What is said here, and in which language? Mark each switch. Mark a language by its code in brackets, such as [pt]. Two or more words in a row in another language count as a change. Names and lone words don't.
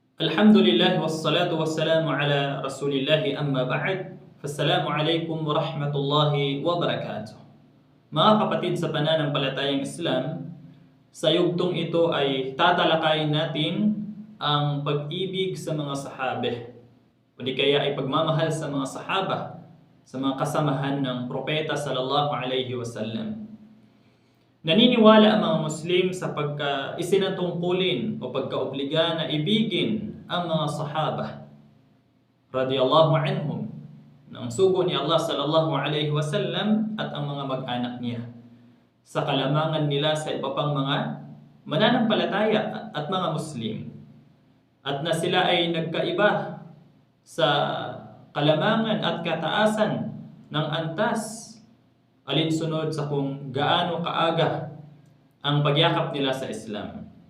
[ar] الحمد لله والصلاة والسلام على رسول الله أما بعد. فالسلام عليكم ورحمة الله وبركاته. [tl] Mga kapatid sa pananampalatayang Islam, sa yugtong ito ay tatalakayin natin ang pag-ibig sa mga sahabe o di kaya ay pagmamahal sa mga sahaba, sa mga kasamahan ng propeta [ar] صلى الله عليه وسلم. [tl] Naniniwala ang mga Muslim sa pagka-isinatungkulin o pagkaobliga na ibigin ang mga sahaba radiyallahu anhum ng sugo ni Allah [ar] صلى الله عليه وسلم [tl] at ang mga mag-anak niya sa kalamangan nila sa iba pang mga mananampalataya at mga Muslim, at na sila ay nagkaiba sa kalamangan at kataasan ng antas alinsunod sa kung gaano kaaga ang pagyakap nila sa Islam.